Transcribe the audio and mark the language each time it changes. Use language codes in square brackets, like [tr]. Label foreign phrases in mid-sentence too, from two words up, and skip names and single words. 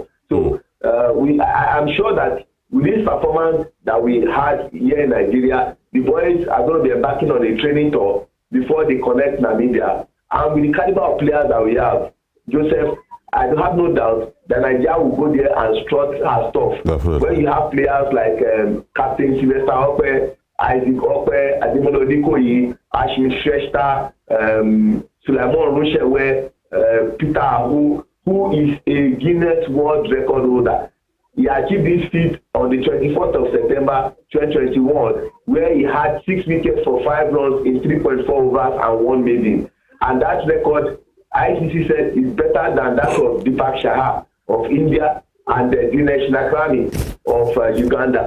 [en] So I'm sure that with this performance that we had here in Nigeria, the boys are going to be embarking on a training tour before they connect Namibia. And with the caliber of players that we have, Joseph, I have no doubt that Nigeria will go there and strut her stuff. Definitely. When you have players like Captain Sylvester Okwe, Isaac Okwe, Ademola Odikoyi, Ashim Shrestha, Suleiman Rushewe, Peter Ahu, who is a Guinness World Record holder. He achieved this feat on the 24th of September 2021, where he had 6 wickets for 5 runs in 3.4 overs and 1 maiden. And that record, ICC said, is better than that of Deepak Shah of India and Dinesh Nakrani of Uganda.